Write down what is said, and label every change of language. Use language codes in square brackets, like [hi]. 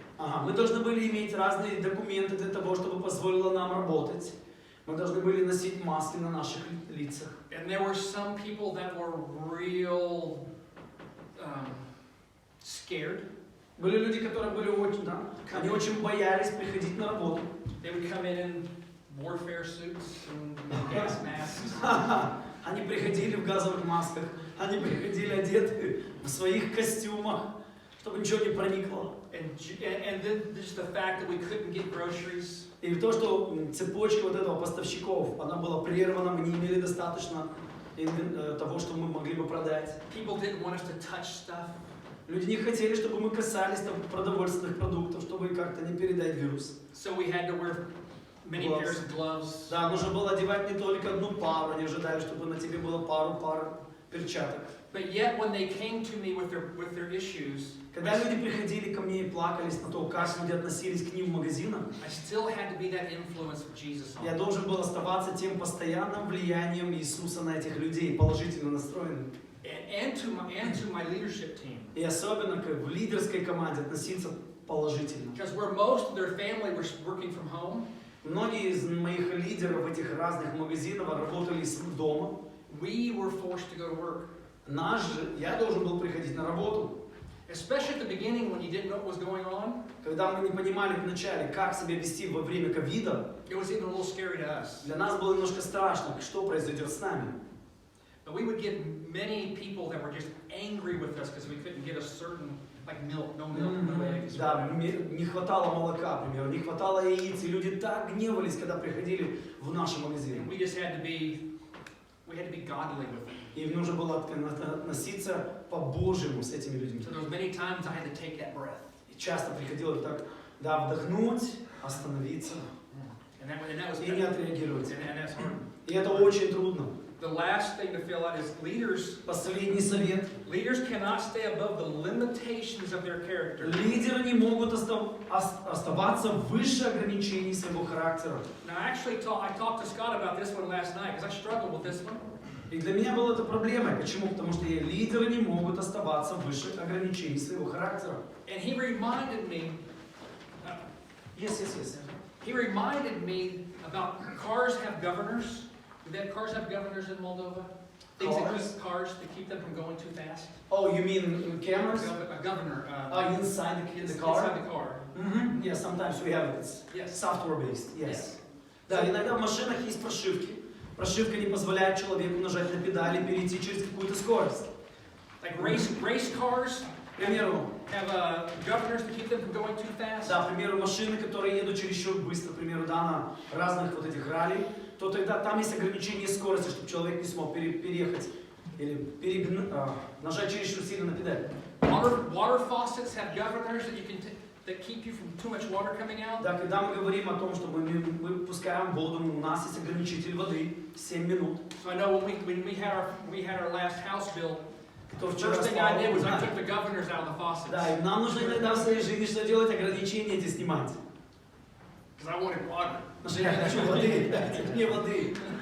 [ru] Мы должны были иметь разные документы для того, чтобы позволило нам работать. Мы должны были носить маски на наших лицах. [en] And there were some people that were real scared. [ru] Были люди, которые были очень, они очень боялись приходить на работу. [en] They would come in warfare suits and gas masks. [ru] Они приходили в газовых масках, они приходили одеты в своих костюмах, чтобы ничего не проникло. [en] And then just the fact that we couldn't get groceries. [ru] И то, что цепочка вот этого поставщиков, она была прервана, мы не имели достаточно того, что мы могли бы продать. [en] People didn't want us to touch stuff. [ru] Люди не хотели, чтобы мы касались там продовольственных продуктов, чтобы как-то не передать вирус. [en] So we had to wear many pairs of gloves. [ru] Да, нужно было одевать не только одну пару, они ожидали, чтобы на тебе было пару пар перчаток. [en] But yet when they came to me with their issues, [ru] когда люди приходили ко мне и плакались на то, как люди относились к ним в магазинах, [en] I still had to be that influence of Jesus on [ru] я [en] them. [ru] должен был оставаться тем постоянным влиянием Иисуса на этих людей, положительно настроенным. [en] And to my leadership team. [ru] И особенно в лидерской команде относиться положительно. [en] Because where most of their family were working from home, [ru] многие из моих лидеров этих разных магазинов работали из дома. [en] we were forced to go to work. [ru] Я должен был приходить на работу. [en] Especially at the beginning when you didn't know what was going on. [ru] Когда мы не понимали вначале, как себя вести во время ковида, [en] It was even a little scary to us. [ru] для нас было немножко страшно, что произойдет с нами. [en] But we would get many people that were just angry with us because we couldn't get a certain, like milk, no eggs. [ru] Да, не хватало молока, к примеру, не хватало яиц, и люди так гневались, когда приходили в наши магазины. [en] We just had to be godly with them. [ru] И нужно было относиться по-божьему с этими людьми. [en] So there was many times I had to take that breath. [ru] И часто приходилось так, вдохнуть, остановиться [en] And that was [ru] и не отреагировать. [en] and that's hard. [ru] И это очень трудно. [en] The last thing to fill out is [ru] Последний совет. [en] leaders cannot stay above the limitations of their character. [ru] Лидеры не могут оставаться выше ограничений своего характера. [en] Now, actually, I talked to Scott about this one last night because I struggled with this one. [ru] И для меня была это проблемой. Почему? Потому что лидеры не могут оставаться выше ограничений своего характера. [en] And he reminded me. Yes. He reminded me about cars have governors. Do that cars have governors in Moldova? Cars to keep them from going too fast. Oh, you mean cameras? A governor. Inside the car? Inside the car. Mm-hmm. Yeah, sometimes we have it. It's Yes. software-based. Yes. [ru] Да, иногда в машинах есть прошивки. Прошивка не позволяет человеку нажать на педали и перейти через какую-то скорость. [en] Like race cars. [ru] К примеру, [en] Have governors to keep them from going too fast. [ru] да, к примеру, машины, которые едут чересчур быстро, к примеру, на разных вот этих ралли, то тогда там есть ограничение скорости, чтобы человек не смог переехать или нажать чересчур сильно на педаль. [en] Water faucets have governors that keep you from too much water coming out. [ru] Да, когда мы говорим о том, что мы выпускаем воду, у нас есть ограничитель воды 7 минут. [en] So I know when we had our last house bill, [ru] То [en] the [ru] вчера [en] first thing I did was I [ru] спал. [en] took the governors out of the faucets. [ru] Да, и нам нужно иногда в своей жизни что делать, ограничения эти снимать. [en] Because I wanted water. [ru] Потому что я хочу воды, дайте мне воды.